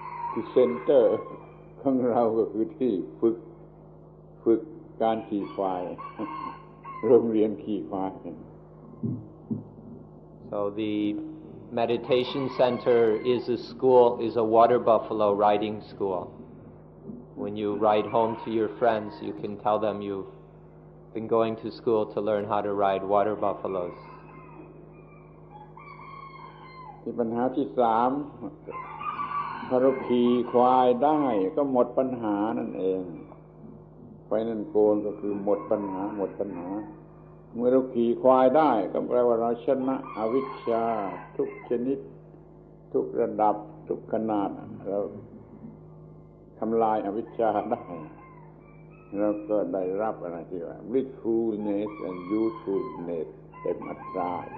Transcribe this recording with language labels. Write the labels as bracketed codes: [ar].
[th] ที่เซ็นเตอร์ของเราก็คือที่ฝึกการขี่ควายโรงเรียนขี่ควาย [en] So the meditation center is a water buffalo riding school. When you ride home to your friends, you can tell them you've been going to school to learn how to ride water buffaloes. [th] ที่ปัญหาที่สามถ้าเราขี่ควายได้ก็หมดปัญหานั่นเองไฟนั่นโกนก็คือหมดปัญหาเมื่อเราขี่ควายได้ก็แปลว่าเราชนะอวิชชาทุกชนิดทุกระดับทุกขนาดเราทำลายอวิชชาได้เราก็ได้รับอะไรที่ว่า [en] blissfulness and usefulness [th] เต็มอัตรา